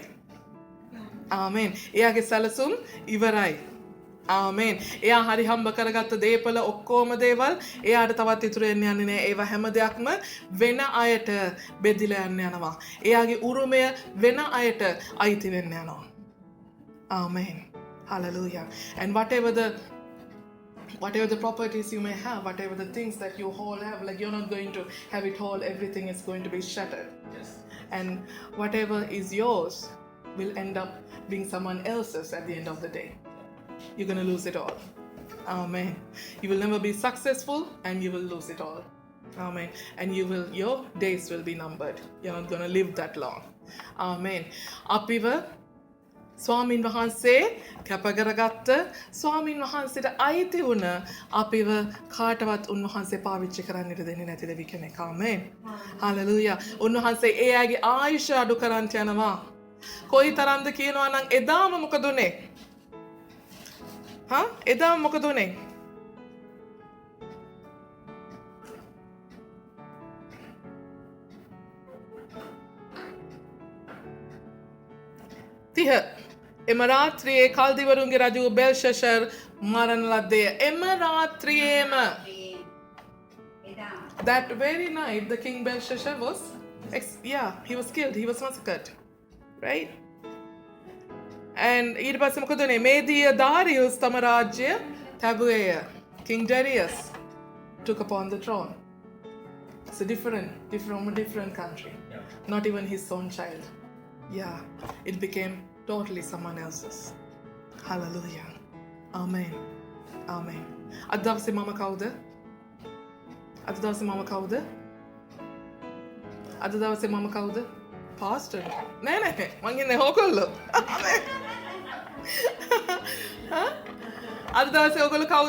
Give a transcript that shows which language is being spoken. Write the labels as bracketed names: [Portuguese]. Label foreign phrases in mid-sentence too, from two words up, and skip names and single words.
[Sinhala] ආමෙන්. එයාගේ සැලසුම් ඉවරයි. ආමෙන්. එයා හරි හම්බ කරගත්ත දේපල ඔක්කොම දේවල් එයාට තවත් ඉතුරු වෙන්න යන්නේ නැහැ. ඒවා හැම දෙයක්ම වෙන අයට බෙදිලා යන්න යනවා. එයාගේ උරුමය වෙන අයට අයිති වෙන්න යනවා. [English] Amen. Hallelujah. And whatever the properties you may have, whatever the things that you all have, like you're not going to have it all, everything is going to be shattered. Yes. And whatever is yours will end up being someone else's at the end of the day. You're going to lose it all. Amen. You will never be successful and you will lose it all. Amen. And your days will be numbered. You're not going to live that long. Amen. [Sinhala] අපිව ස්වාමීන් වහන්සේ කැපකරගත්ත ස්වාමීන් වහන්සේට අයිති වුණ අපිව කාටවත් උන්වහන්සේ පාවිච්චි කරන්නට දෙන්නේ නැති දෙවි කෙනෙක්. ආමෙන්. හලෙලූයා. උන්වහන්සේ ඒ අයගේ ආයුෂ අඩු කරන්ට යනවා. කොයි තරම්ද කියනවා නම් එදාම මොකද උනේ? එදාම මොකද උනේ? එම රාත්‍රියේ කල්දිවරුන්ගේ රජු බෙල්ෂෂර් මරණ ලද්දේ. එම රාත්‍රියේම [English] that very night the king Belshazzar was he was killed, he was massacred, right? [Sinhala] And ඊට පස්සේ මොකද උනේ? මේදිය දාරියුස් තම රාජ්‍ය තැබුවේය. [English] King Darius took upon the throne. It's a different country. Yeah. Not even his own child. Yeah, it became totally someone else's. Hallelujah. Amen. Amen. [Sinhala] අද දවසේ මම කවුද? අද දවසේ මම කවුද? අද දවසේ මම කවුද? Pastor. නෑ මං ඉන්නේ ඕගොල්ලෝ. අද දවසේ ඕගොල්ලෝ කවුද?